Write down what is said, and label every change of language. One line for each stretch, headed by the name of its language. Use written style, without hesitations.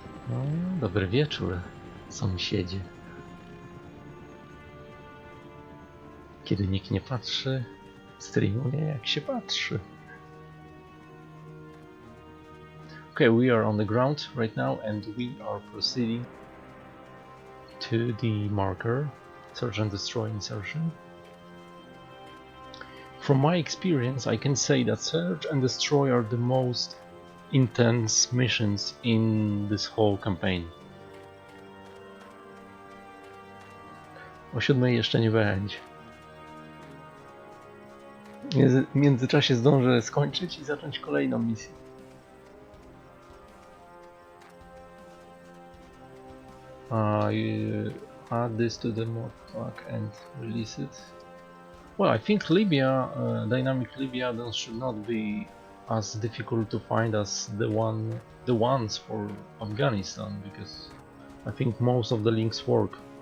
Polish: No, dobry wieczór, sąsiedzie. Kiedy nikt nie patrzy, streamuje jak się patrzy.
English: Okay, we are on the ground right now and we are proceeding to the marker, search and destroy insertion. From my experience, I can say that search and destroy are the most intense missions in this whole campaign.
Polish: O 7 jeszcze nie będzie. W międzyczasie zdążę skończyć i zacząć kolejną misję.
English: You add this to the mod pack and release it. Well, I think Libya, dynamic Libya, should not be as difficult to find as the ones for Afghanistan, because I think most of the links work.